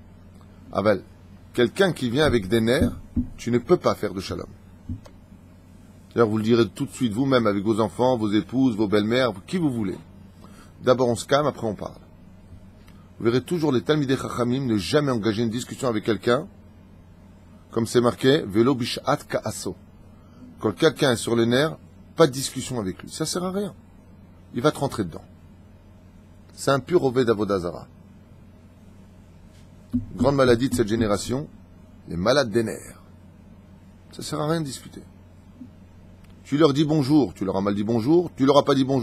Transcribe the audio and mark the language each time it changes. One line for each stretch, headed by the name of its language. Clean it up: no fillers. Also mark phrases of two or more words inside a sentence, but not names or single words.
French: Aval, quelqu'un qui vient avec des nerfs, tu ne peux pas faire de shalom. D'ailleurs, vous le direz tout de suite vous-même avec vos enfants, vos épouses, vos belles-mères, qui vous voulez. D'abord on se calme, après on parle. Vous verrez toujours les
Hebrew: תלמידי חכמים
French: ne jamais engager une discussion avec quelqu'un, comme c'est marqué,
Hebrew: ולא בשעת כעסו.
French: Quand quelqu'un est sur les nerfs, pas de discussion avec lui. Ça sert à rien. Il va te rentrer dedans. C'est un pur
Hebrew: עובד עבודה זרה.
French: Grande maladie de cette génération, les malades des nerfs. Ça sert à rien de discuter. Tu leur dis bonjour, tu leur as mal dit bonjour, tu leur as pas dit bonjour.